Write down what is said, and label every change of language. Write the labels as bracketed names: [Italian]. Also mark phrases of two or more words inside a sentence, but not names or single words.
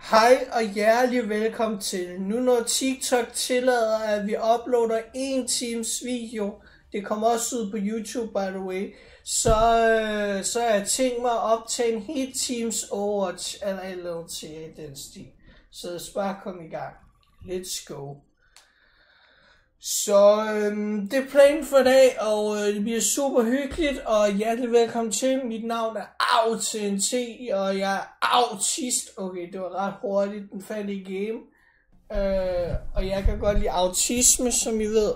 [Danish] Hej og hjertelig velkommen til. Nu når TikTok tillader, at vi uploader 1 times video, det kommer også ud på YouTube [English] by the way, [Danish] så har jeg tænkt mig at optage en hel times Overwatch eller et eller andet til den stil. Så lad os bare komme i gang. [English] Let's go. [Danish] Så det er planen for i dag, og det bliver super hyggeligt, og hjertelig velkommen til. Mit navn er AuTNT, og jeg er autist. Okay, det var ret hurtigt, den faldt i game. Og jeg kan godt lide autisme, som I ved.